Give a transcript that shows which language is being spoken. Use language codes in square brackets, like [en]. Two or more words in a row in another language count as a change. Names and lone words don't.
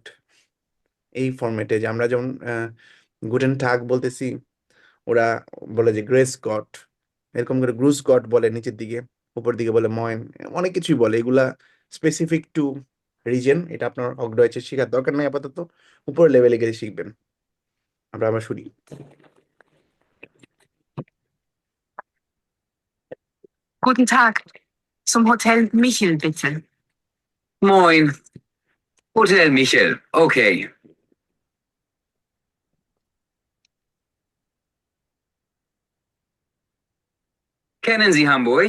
[bn] এই ফরম্যাটে যে আমরা যেমন [de] Guten Tag [bn] বলতেছি, ওরা বলে যে [de] Grüß Gott, [bn] এরকম করে [de] Grüß Gott [bn] বলে নিচের দিকে, উপর দিকে বলে ময়ন, অনেক কিছুই বলে। এগুলা [en] specific to region. [bn] এটা আপনার হকডয়েচে শেখার দরকার নেই আপাতত, উপরের লেভেলে গেলে শিখবেন। আমরা আবার শুনি। [de] Guten Tag. Zum Hotel Michel, bitte. Moin. Hotel Michel. Okay. Kennen Sie Hamburg?